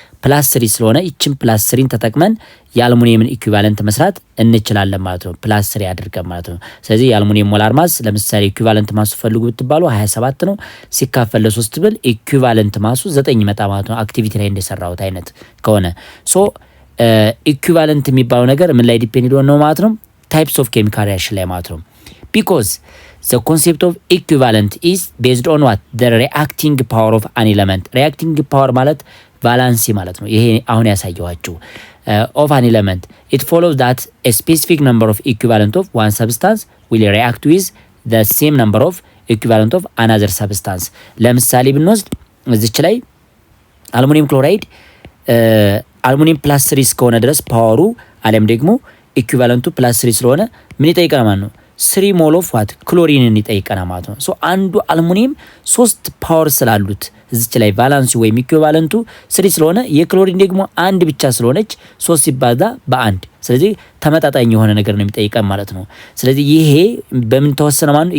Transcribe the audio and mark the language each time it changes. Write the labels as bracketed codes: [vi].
[am] ፕላስ 3 ስለሆነ ይችን ፕላስ 3ን ተጠቅመን የአልሙኒየምን ኢኩቫለንት መስራት እንችላለን ማለት ነው። ፕላስ 3 አድርገን ማለት ነው። ስለዚህ የአልሙኒየም ሞላር ማስ ለምሳሌ ኢኩቫለንት ማሱ ፈልጉ ብትባሉ 27 ነው። ሲካፈል ለ3 ብል ኢኩቫለንት ማሱ 9 ይመጣ ማለት ነው። አክቲቪቲ ላይ እንደሰራሁት አይነት ከሆነ ሶ ኢኩቫለንት የሚባለው ነገር ምን ላይ ዲፔንድ ነው ማለት ነው? ታይፕስ ኦፍ ኬሚካል ሪአክሽን ላይ ማለት ነው። ቢኮዝ [en] the concept of equivalent is based on what? The reacting power of an element. [am] reacting power ማለት ቫላንሲ ማለት ነው። ይሄ አሁን ያሳየኋችሁ [en] of an element. It follows that a specific number of equivalent of one substance will react with the same number of equivalent of another substance. [am] ለምሳሌ ብንወስድ እዚች ላይ አልሙኒየም ክሎራይድ አልሙኒየም ፕላስ 3 እስከሆነ ድረስ ፓወሩ አለም ደግሞ ኢኩቫለንቱ ፕላስ 3 ስለሆነ ምን ይጠይቀናል ማለት ነው? 3 ሞል ኦፍ ዋት ክሎሪንን ይጠይቀናል ማለት ነው። ሶ አንዱ አልሙኒየም 3 ፓወር ስላሉት እዚች ላይ ቫላንሲ ወይም ኢኩቫለንቱ 3 ስለሆነ የክሎሪን ደግሞ አንድ ብቻ ስለሆነች 3 ሲባዛ በአንድ ስለዚህ ተመጣጣኝ የሆነ ነገር ነው የሚጠይቀን ማለት ነው። ስለዚህ ይሄ በምን ተወሰነ ማለት ነው?